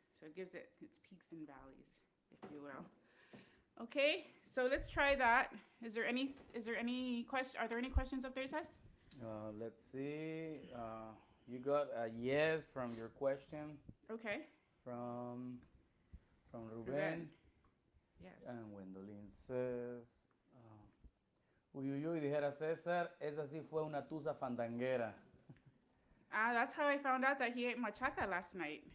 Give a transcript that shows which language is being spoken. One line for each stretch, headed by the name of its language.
English: So it gives it its peaks and valleys, if you will. Okay, so let's try that. Are there any questions up there, Cess? Let's see. You got a yes from your question. Okay. From Ruben. Yes. And Gwendolyn says,
Spanish: Uyuyuy, dijera César, esa sí fue una tusa fandanguera.
English: That's how I found out that he ate machaca last night.